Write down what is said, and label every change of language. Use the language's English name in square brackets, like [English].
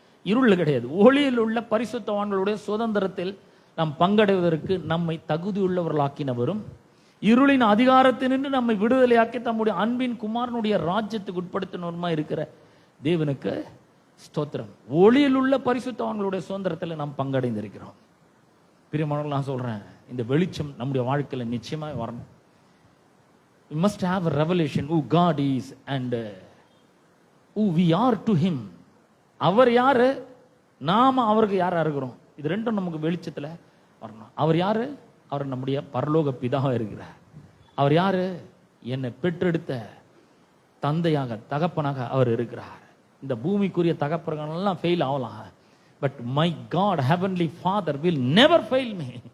[Tamil] இருள் கிடையாது, ஒளியில் உள்ள பரிசுத்தவான்களுடைய சுதந்திரத்தில் நாம் பங்கடைவதற்கு நம்மை தகுதியுள்ளவர்களாக்கினவரும் இருளின் அதிகாரத்தினின்று நம்மை விடுதலையாக்கி தம்முடைய அன்பின் குமாரனுடைய ராஜ்யத்துக்கு உட்படுத்தினவருமா இருக்கிற தேவனுக்கு ஸ்தோத்திரம். ஒளியில் உள்ள பரிசுத்தவான்களுடைய சுதந்திரத்தில் நாம் பங்கடைந்திருக்கிறோம். பிரியமானவர்கள், நான் சொல்றேன், இந்த வெளிச்சம் நம்முடைய வாழ்க்கையில நிச்சயமாக வரணும். [English] We must have a revelation who God is and who we are to him. [Tamil] அவர் யாரு, நாம அவருக்கு யாரா இருக்கிறோம், இது ரெண்டும் நமக்கு வெளிச்சத்துல வரணும். அவர் யாரு? அவர் நம்முடைய பரலோக பிதாவா இருக்கிறார். அவர் யாரு? என்னை பெற்றெடுத்த தந்தையாக, தகப்பனாக அவர் இருக்கிறார். இந்த பூமிக்குரிய தகப்பர்கள் எல்லாம் ஃபெயில் ஆகலாம், [English] But my God heavenly father will never fail me.